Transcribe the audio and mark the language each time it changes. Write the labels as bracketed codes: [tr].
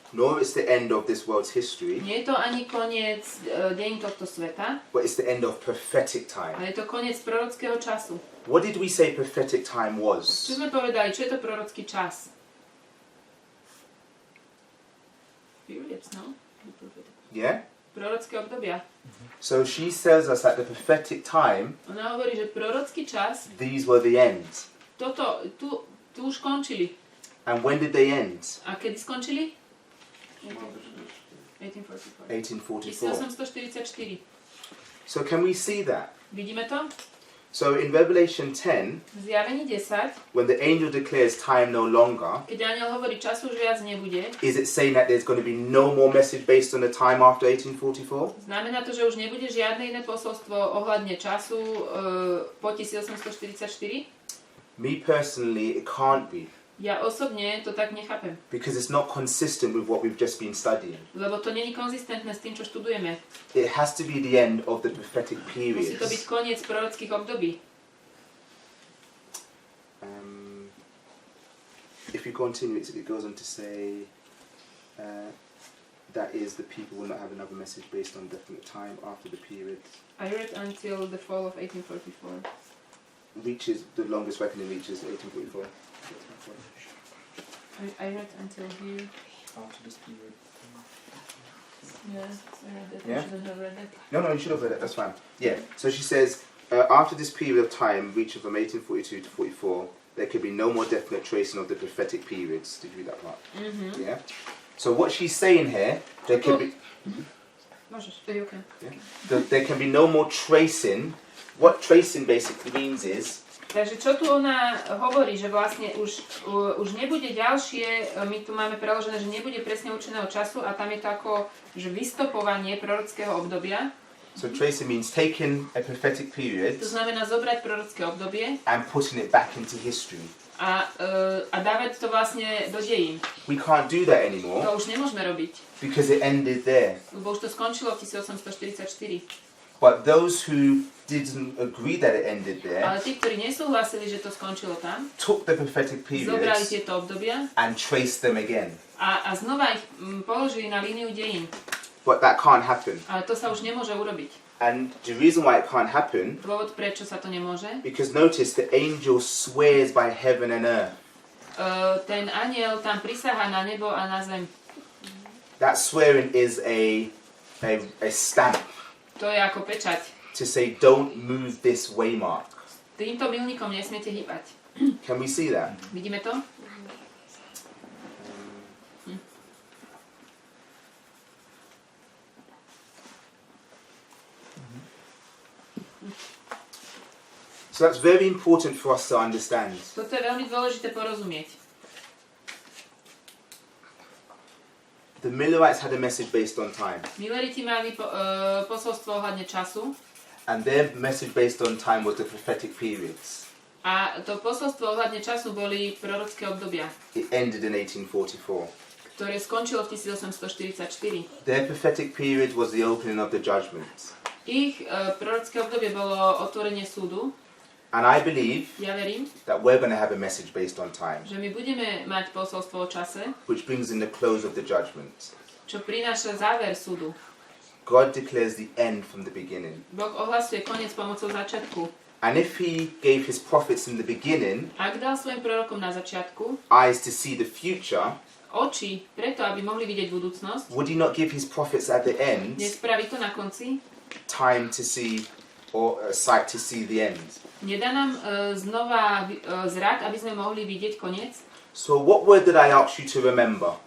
[en] nor it's the end of this world's history, [sk] nie je to ani koniec dejín tohto sveta, [en] but it's the end of prophetic time. [sk] ale je to koniec prorockého času. [en] What did we say prophetic time was? [sk] Čo sme povedali, čo je to prorocký čas? [en] Periods, no? Yeah? [sk] Prorocké obdobia. [en] So she tells us that the prophetic time, [sk] Ona hovorí, že prorocký čas, [en] these were the ends. [sk] tu už končili. [en] And when did they end? [sk] A kedy skončili? [en] 1844. 1844. 1844. So can we see that? [sk] Vidíme to? [en] So in Revelation 10, [sk] V Zjavení 10, [en] when the angel declares time no longer, [sk] keď anjel hovorí, času už viac nebude, [en] is it saying that there's going to be no more message based on the time after 1844? [sk] znamená to, že už nebude žiadne iné posolstvo ohľadne času po 1844? [en] Me personally, it can't be, [sk] Ja osobne to tak nechápem, [en] because it's not consistent with what we've just been studying. [sk] lebo to není konzistentné s tým, čo študujeme. [en] It has to be the end of the prophetic [sk] Musí to byť [en] periods. [sk] koniec prorockých období. [en] If you continue, it goes on to say that is the people will not have another message based on definite time after the period I read until the fall of 1844. reaches, the longest reckoning reaches 1844. I read until here. After this period. Yeah, I read that. Yeah? I shouldn't have read that. No, you should have read it, that's fine. Yeah, so she says, after this period of time, reaching from 1842 to 44, there could be no more definite tracing of the prophetic periods. Did you read that part? Mm-hmm. Yeah? So what she's saying here, there can be... [sk] Môžeš, to je okay. [en] There can be no more tracing. What tracing basically means is... [sk] Takže čo tu ona hovorí, že vlastne už nebude ďalšie, my tu máme preložené, že nebude presne určeného času a tam je to ako že vystopovanie prorockého obdobia. [en] So tracing means taking a prophetic period [sk] To znamená zobrať prorocké obdobie [en] and putting it back into history. [sk] a dávať to vlastne do dejín. [en] We can't do that [sk] To [en] anymore [sk] už nemôžeme robiť, [en] because it ended there. [sk] lebo už to skončilo v 1844. [en] But those who didn't agree that it ended [sk] Ale [en] there [sk] tí, ktorí nesúhlasili, že to skončilo tam, [en] took the prophetic [sk] zobrali [en] periods [sk] tieto obdobia [en] and traced them again. [sk] a znova ich položili na líniu dejín. [en] But that can't happen. [sk] Ale to sa už nemôže urobiť. [en] And the reason why it can't happen, [sk] Dôvod, prečo sa to nemôže, [en] because notice the angel swears by heaven and earth. [sk] ten anjel tam prisahá na nebo a na zem. [en] That swearing is a stamp [sk] To je ako pečať. [en] to say, don't move this waymark. [sk] Týmto milníkom nesmiete hýbať. [en] Can we see that? [sk] Vidíme to? [en] So that's very important for us to understand. [sk] Toto je veľmi dôležité porozumieť. [en] The Millerites had a message based on time, [sk] Milleriti mali posolstvo ohľadne času [en] and their message based on time was the prophetic periods. [sk] a to posolstvo ohľadne času boli prorocké obdobia, [en] It ended in 1844. [sk] ktoré skončilo v 1844. [en] Their prophetic period was the opening of the judgment. [sk] Ich prorocké obdobie bolo otvorenie súdu. [en] And I believe [sk] Ja verím, [en] that we're going to have a message based on time, [sk] že my budeme mať posolstvo o čase, [en] which brings in the close of the judgment. [sk] čo prináša záver súdu. [en] God declares the end from the beginning. [sk] Boh ohlasuje koniec pomocou začiatku. [en] And if he gave his prophets in the beginning [sk] Ak dal svojim prorokom na začiatku [en] eyes to see the future, [sk] oči preto, aby mohli vidieť budúcnosť, [en] would he not give his prophets at the end [sk] nespraví to na konci, [en] time to see, or sight to see the end? [sk] nedá nám znova zrak, aby sme mohli vidieť koniec. [en] So what word did I ask you to remember,